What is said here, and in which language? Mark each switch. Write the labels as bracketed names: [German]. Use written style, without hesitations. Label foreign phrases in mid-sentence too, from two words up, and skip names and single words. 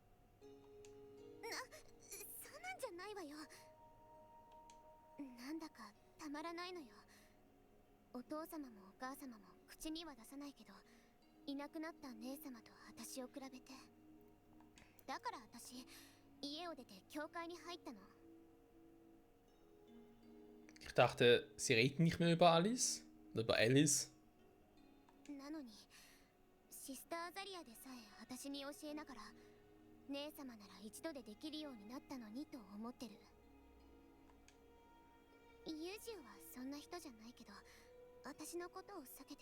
[Japanese] そんなんじゃないわよ。なんだかたまらないのよ。お父様もお母様も口には出さないけど、いなくなった姉様と私を比べて。だから私、家を出て教会に入ったの。 [German] Ich dachte, sie reden nicht mehr über Alice oder über Alice. [Japanese] なのにシスターザリアでさえ私に教えながら、姉様なら一度でできるようになったのにと思ってる。ユージオはそんな人じゃないけど、私のことを避けてる。